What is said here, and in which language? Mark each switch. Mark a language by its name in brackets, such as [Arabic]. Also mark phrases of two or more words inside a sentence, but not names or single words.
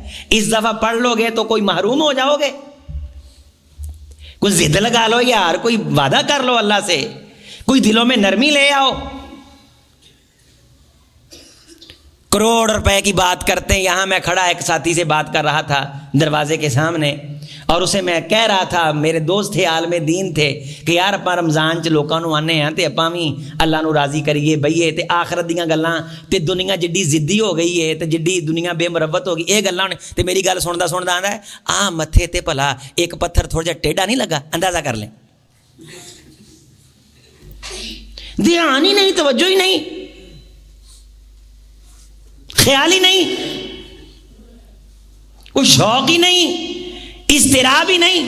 [Urdu] اس دفعہ پڑھ لو گے تو کوئی محروم ہو جاؤ گے. کوئی ضد لگا لو یار, کوئی وعدہ کر لو اللہ سے, کوئی دلوں میں نرمی لے آؤ. کروڑ روپے کی بات کرتے ہیں. یہاں میں کھڑا ایک ساتھی سے بات کر رہا تھا دروازے کے سامنے, اور اسے میں کہہ رہا تھا, میرے دوست تھے, عالم دین تھے, [Punjabi] کہ یار اپا رمضان چ لوکاں نو آنے ہیں تے اپاں وی اللہ نو راضی کریے بئیے, تے آخرت دیاں گلاں تے دنیا جڈی ضدی ہو گئی ہے تے جڈی دنیا بے مربت ہو گئی, اے گلاں تے میری گل سندا آندا ہے آ متھے تے بھلا ایک پتھر تھوڑا جہا ٹیڑھا نہیں لگا, [Urdu] اندازہ کر لیں. دھیان ہی نہیں, توجہ ہی نہیں, خیال ہی نہیں, کوئی شوق ہی نہیں, اضطراب ہی نہیں.